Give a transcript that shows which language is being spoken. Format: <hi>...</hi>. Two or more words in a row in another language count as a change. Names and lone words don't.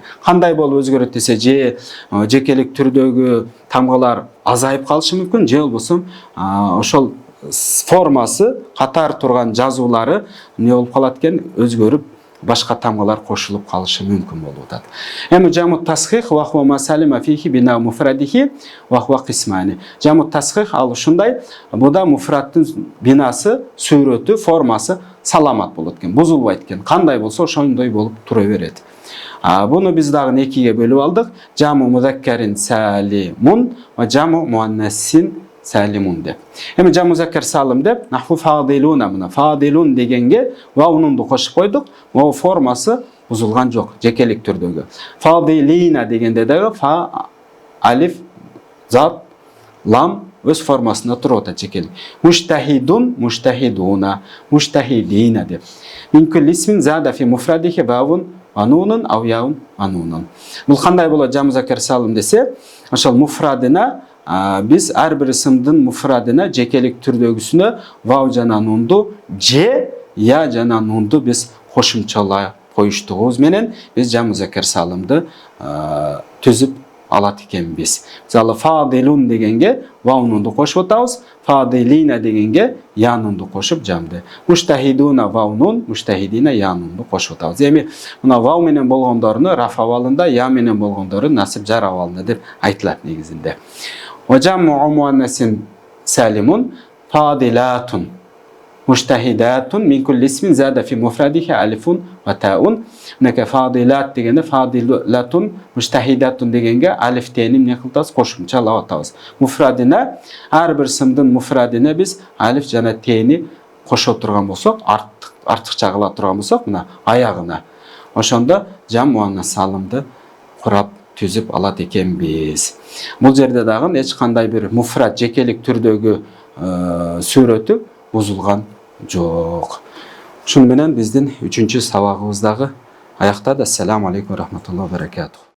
<ky>Кандай болуп өзгөрөт десе, же жекелик түрдөгү тамгалар азайып калышы мүмкүн, же болбосо ошол формасы катар турган жазуулары не болуп калат экен, өзгөрүп башка тамгалар кошулуп калышы мүмкүн болуп атат.</ky> <ar>جمع التصحيح وهو ما سلم فيه بناء مفرده وهو قسمان. جمع التصحيح</ar> <ky>ал ушундай, буда муфраддын бинасы, сүрөтү, формасы саламат болот экен, бузулбайт экен. Кандай болсо ошондой болуп тура берет. Буну биз дагы экиге бөлүп алдык.</ky> <ar>جمع مذكر سالم وجمع مؤنث سالم деп.</ar> <ky>Эми</ky> <ar>جمع مذكر سالم</ar> <ky>деп</ky> <ar>نحو فاضلون,</ar> <ky>мына фадилун дегенге ваунунду кошуп койдук. Вау формасы бузулган жок, жекелик түрдөгү. Фадилина дегенде дагы фа, алиф, зат, лам өз формасында туруп атат жекелик.</ky> <ar>مجتهد مجتهدون مجتهدين деп. من كل اسم زاد في مفرده واو ونون أو ياء ونون.</ar> <ky>Бул кандай болот</ky> <ar>جمع مذكر سالم</ar> <ky>десе, ошол муфрадына биз ар бир ысымдын муфрадына жекелик түрдөгүсүнө вау жана нунду же я жана нунду биз кошумчалай коюштугубуз менен биз</ky> <ar>جمع مذكر سالم</ar> <ky>түзүп алат экенбиз. Мисалы фадилун дегенге вау нунду кошуп атабыз, фадилина дегенге я нунду кошуп жамды. Муштахидуна вау нун, муштахидина я нунду кошуп атабыз. Эми мына вау менен болгондорун раф абалында, я менен болгондорун насып жар абалында деп айтылат негизинде.</ky> <ar>جمع مؤنث سالم فاضلات مجتهدات من كل اسم زاد في مفرده ألف وتاء.</ar> <ky>Мынакей фадилат дегенде фадилатун, муштахидатун дегенге алиф тени эмне кылабыз, кошумчалап атабыз. Муфрадина ар бир ысымдын муфрадина биз алиф жана тени кошо турган болсок, артыкча кыла турган болсок, мына аягына, ошондо</ky> <ar>جمع مؤنث سالم</ar> <ky>курап түзүп алат экенбиз. Бул жерде дагы эч кандай бир муфрад жекелик түрдөгү сүрөтү бузулган жок. Шуну менен биздин 3-сабагыбыз дагы аяктады.</ky> <ar>السلام عليكم ورحمة الله وبركاته.</ar>